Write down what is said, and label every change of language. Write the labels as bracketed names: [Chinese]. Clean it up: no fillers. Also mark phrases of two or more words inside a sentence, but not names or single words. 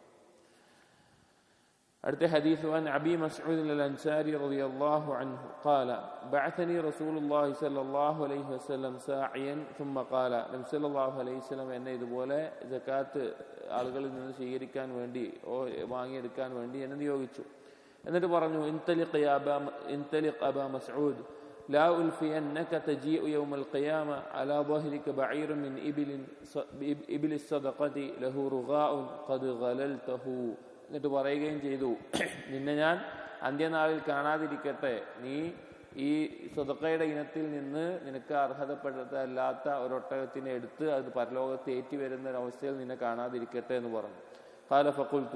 [Malayalam] അടുത്ത ഹദീസ് [Arabic] عن أبي مسعود الأنصاري رضي الله عنه قال بعثني رسول الله صلى الله عليه وسلم ساعيا ثم ഖാല. [Malayalam] നബി [Arabic] صلى الله عليه وسلم [Malayalam] എന്നെ ഇതുപോലെ സക്കാത്ത് ആളുകളിൽ നിന്ന് സ്വീകരിക്കാൻ വേണ്ടി വാങ്ങിയെടുക്കാൻ വേണ്ടി എന്നെ നിയോഗിച്ചു. എന്നിട്ട് പറഞ്ഞു [Arabic] انطلق أبا مسعود لا ألفينك تجيء يوم القيامة على ظهرك بعير من إبل الصدقة له رغاء قد غللته. [Malayalam] എന്നിട്ട് പറയുകയും ചെയ്തു നിന്നെ ഞാൻ അന്ത്യനാളിൽ കാണാതിരിക്കട്ടെ, നീ ഈ സദഖയുടെ ഇനത്തിൽ നിന്ന് നിനക്ക് അർഹതപ്പെട്ടതല്ലാത്ത ഒരൊട്ടകത്തിനെ എടുത്ത് അത് പരലോകത്ത് ഏറ്റി വരുന്ന ഒരവസ്ഥയിൽ നിന്നെ കാണാതിരിക്കട്ടെ എന്ന് പറഞ്ഞു. [Arabic] قال فقلت.